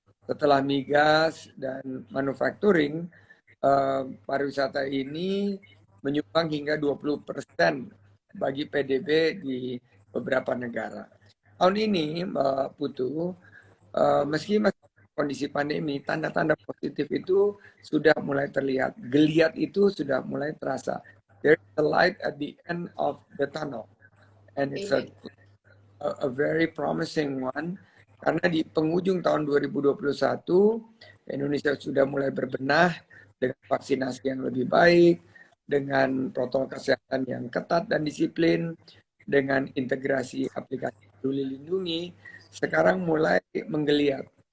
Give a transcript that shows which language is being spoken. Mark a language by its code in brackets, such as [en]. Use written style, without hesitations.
[id] Setelah migas dan manufacturing, pariwisata ini menyumbang hingga 20% bagi PDB di beberapa negara. Tahun ini, Mbak Putu, meski masih kondisi pandemi, tanda-tanda positif itu sudah mulai terlihat. Geliat itu sudah mulai terasa. [en] There is a light at the end of the tunnel. And it's Amen. a very promising one. [id] Karena di penghujung tahun 2021, Indonesia sudah mulai berbenah dengan vaksinasi yang lebih baik, dengan protokol kesehatan yang ketat dan disiplin, dengan integrasi aplikasi Peduli Lindungi, sekarang mulai menggeliat.